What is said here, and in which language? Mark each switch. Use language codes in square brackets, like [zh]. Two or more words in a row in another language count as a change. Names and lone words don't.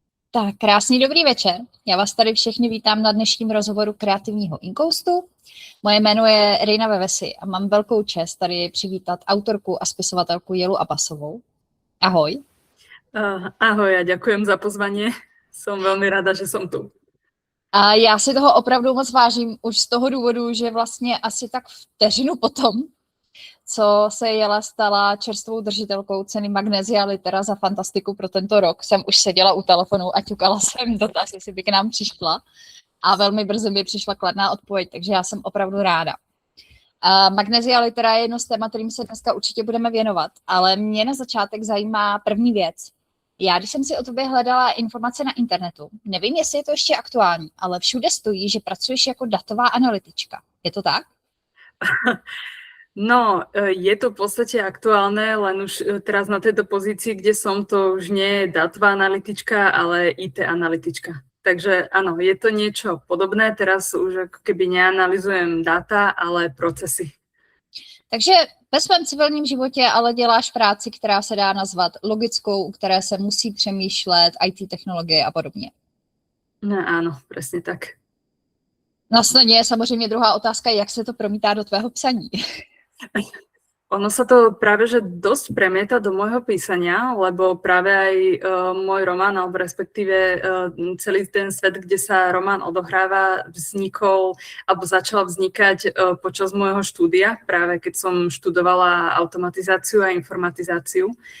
[cs] Tak, krásný dobrý večer. Já vás tady všechny vítám na dnešním rozhovoru Kreativního inkoustu. Moje jméno je Rejna Vevesi a mám velkou čest tady přivítat autorku a spisovatelku Jelu Abbasovou. Ahoj. [sk] Ahoj a ďakujem za pozvanie. Som veľmi rada, že som tu. [cs] A já si toho opravdu moc vážím už z toho důvodu, že vlastně asi tak vteřinu potom, co se Jela stala čerstvou držitelkou ceny Magnesia Litera za fantastiku pro tento rok, jsem už seděla u telefonu a ťukala jsem dotaz, jestli by k nám přišla. A velmi brzy mi přišla kladná odpověď, takže já jsem opravdu ráda. Magnesia Litera je jedno z témat, kterým se dneska určitě budeme věnovat, ale mě na začátek zajímá první věc. Já, když jsem si o tobě hledala informace na internetu, nevím, jestli je to ještě aktuální, ale všude stojí, že pracuješ jako datová analytička. Je to tak? [sk] No, je to v podstate aktuálne, len už teraz na tejto pozícii, kde som, to už nie je datová analytička, ale IT analytička. Takže áno, je to niečo podobné, teraz už ako keby neanalyzujem data, ale procesy. [cs] Takže ve svém civilním životě ale děláš práci, která se dá nazvat logickou, u které se musí přemýšlet, IT technologie a podobně. [sk] No áno, presne tak. [cs] Následně je samozřejmě druhá otázka, jak se to promítá do tvého psaní. [sk] Ono sa to práve že dosť premieta do môjho písania, lebo práve aj môj román, alebo respektíve celý ten svet, kde sa román odohráva, vznikol, alebo začal vznikať počas môjho štúdia, práve keď som študovala automatizáciu a informatizáciu.